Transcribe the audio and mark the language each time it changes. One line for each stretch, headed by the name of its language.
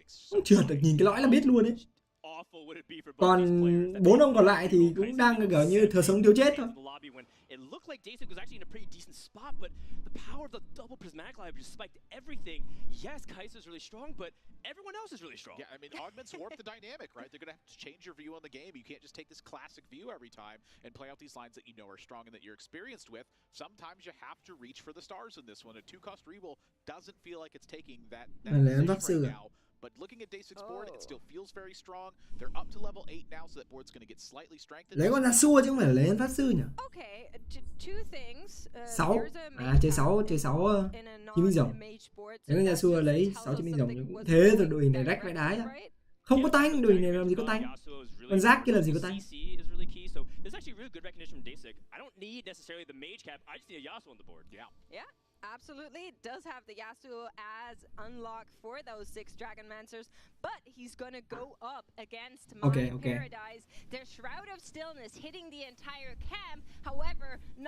Vietnamese: Không trượt được, nhìn cái lõi là biết luôn ấy. Còn 4 ông còn lại thì cũng đang kiểu như thừa sống thiếu chết thôi.
English: It looked like DASIC was actually in a pretty decent spot, but the power of the double prismatic live just spiked everything. Yes, Kai'Sa's really strong, but everyone else is really strong. Yeah, I mean, augments warp the dynamic, right? They're going to have to change your view on the game. You can't just take this classic view every time and play out these lines that you know are strong and that you're experienced with. Sometimes you have to reach for the stars in this one. A 2-cost reroll doesn't feel like it's taking that position right now. But looking at DASIC's board, it still feels very strong. They're up to level 8 now, so that board's going to get slightly strengthened.
Vietnamese: Lấy con Yasuo chứ không phải lấy pháp sư nhỉ?
English: Okay, two things.
Vietnamese: 6. Chơi 6 chiến binh rồng. Lấy con Yasuo lấy 6 chiến binh rồng cũng thế rồi, đội hình này rách vãi đái á. Không có tanh, đội hình này làm gì có tanh. Con Zac kia làm gì có tanh.
English: There's actually really good recognition from DASIC. I don't need necessarily the mage cap. I just need a Yasuo on the board. Yeah. Absolutely, it does have the Yasuo as unlocked for those 6 Dragonmancers, but he's gonna go up against My Paradise. Their Shroud of Stillness hitting the entire camp. However,